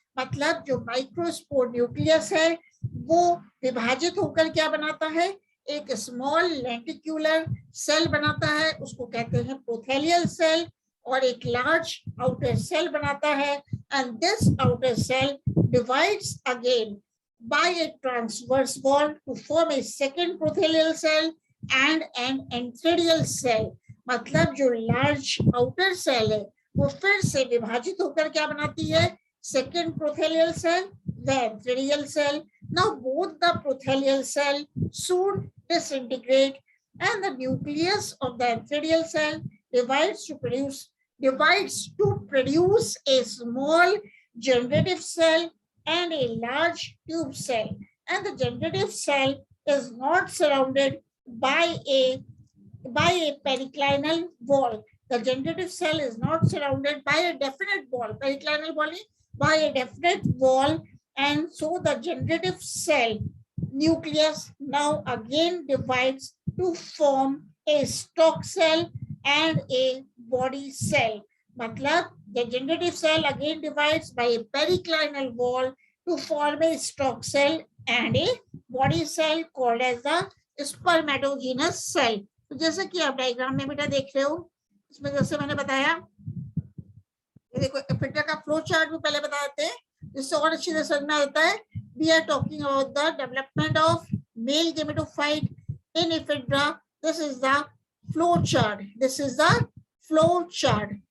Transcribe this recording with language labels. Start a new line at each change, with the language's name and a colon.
Hindi: मतलब जो microspore nucleus है वो विभाजित होकर क्या बनाता है, एक स्मॉल लेंटिक्यूलर सेल बनाता है, उसको कहते हैं प्रोथेलियल सेल, और एक लार्ज आउटर सेल बनाता है।
English: And this outer cell divides again by a transverse wall to form a second prothelial cell and an enthedial cell.
Hindi: मतलब जो लार्ज आउटर सेल है वो फिर से विभाजित होकर क्या बनाती है,
English: second prothelial cell, the enthedial cell. Now both the prothelial cell soon disintegrate, and the nucleus of the enthedial cell divides to produce a small generative cell and a large tube cell. And the generative cell is not surrounded by a periclinal wall. The generative cell is not surrounded by a definite wall. Periclinal wall by a definite wall, and so the generative cell nucleus now again divides to form a stalk cell and a body cell. मतलब the generative cell again divides by a periclinal wall to form a stalk cell and a body cell called as the spermatogenous cell.
Hindi: तो जैसे कि आप diagram में बेटा देख रहे हो, इसमें जैसे मैंने बताया, ये देखो इफेड्रा का फ्लो चार्ट भी पहले बता देते हैं जिससे और अच्छी तरह समझ में आता है।
English: We are talking about the development of male gametophyte in Ephedra. This is the flow chart, this is the flow chart.